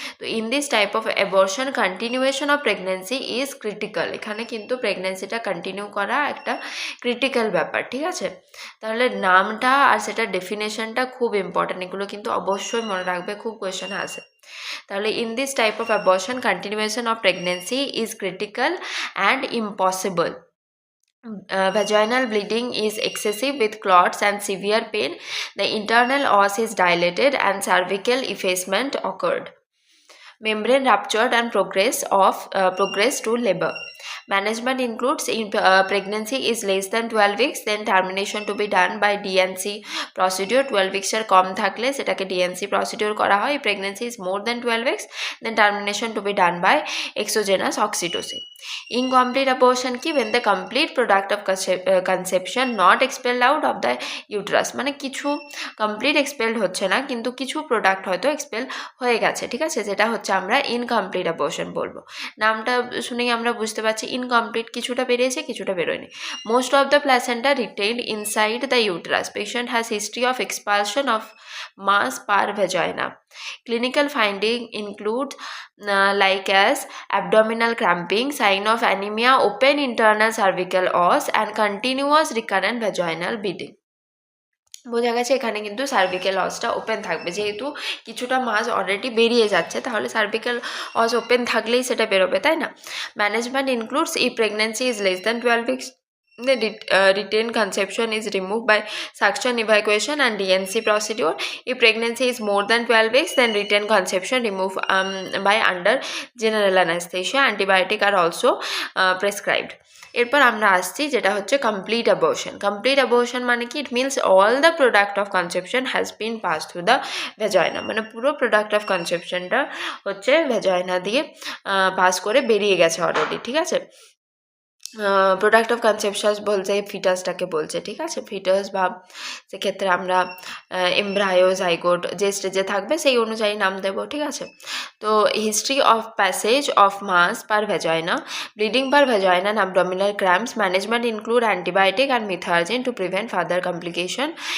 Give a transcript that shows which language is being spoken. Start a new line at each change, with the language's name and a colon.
English: তো in this type of abortion continuation of pregnancy is critical,
Bangla: এখানে কিন্তু প্রেগনেন্সিটা continue করা একটা ক্রিটিক্যাল ব্যাপার, ঠিক আছে। তাহলে নামটা আর সেটার ডেফিনেশনটা খুব ইম্পর্ট্যান্ট, এগুলো কিন্তু অবশ্যই মনে রাখবে, খুব কোয়েশনে আসে।
English: তাহলে in this type of abortion continuation of pregnancy is critical and impossible. Vaginal bleeding is excessive with clots and severe pain. The internal os is dilated and cervical effacement occurred. Membrane ruptured and progress to labor. Management includes pregnancy is less than 12 weeks, then termination to be done by DNC procedure.
Bangla: 12 weeks এর কম থাকলে সেটাকে DNC procedure করা হয়.
English: Pregnancy is more than 12 weeks, then termination to be done by exogenous oxytocin. Incomplete abortion কি, when the complete product of conception not expelled out of the uterus,
Bangla: মানে কিছু complete expelled হচ্ছে না কিন্তু কিছু product হয়তো এক্সপেল হয়ে গেছে, ঠিক আছে, যেটা হচ্ছে আমরা ইনকমপ্লিট অ্যাবর্শন বলবো। নামটা শুনেই আমরা বুঝতে পারছি ইনকমপ্লিট, কিছুটা বেরিয়েছে কিছুটা বেরোয়নি।
English: Most of the placenta retained inside the uterus. Patient has history of expulsion of mass per vagina. Clinical finding include like as abdominal cramping, sign of anemia, open internal cervical os and continuous recurrent vaginal bleeding.
Bangla: বোঝা গেছে এখানে কিন্তু cervical অসটা open থাকবে, যেহেতু কিছুটা মাস already বেরিয়ে যাচ্ছে তাহলে সার্ভিক্যাল অস ওপেন থাকলেই সেটা বেরোবে, তাই না।
English: Management includes if pregnancy is less than 12 weeks, the retained conception is removed by suction evacuation and DNC procedure. If pregnancy is more than 12 weeks, then retained conception removed by under general anesthesia. Antibiotic are also prescribed. এরপর আমরা আসছি যেটা হচ্ছে complete abortion. Complete abortion মানে কি, it means all the product of conception has been pass through the vagina,
Bangla: মানে পুরো product of কনসেপশনটা হচ্ছে ভ্যাজাইনা দিয়ে পাস করে বেরিয়ে গেছে অলরেডি, ঠিক আছে। প্রোডাক্ট অফ কনসেপশন বলছে ফিটাসটাকে বলছে, ঠিক আছে, ফিটাস বা সেক্ষেত্রে আমরা এমব্রায়ো জাইগোট যে স্টেজে থাকবে সেই অনুযায়ী নাম দেব, ঠিক আছে। তো history of passage of mass per vagina,
English: Bleeding per vagina and abdominal cramps. Management include antibiotic and methargine to prevent further complication.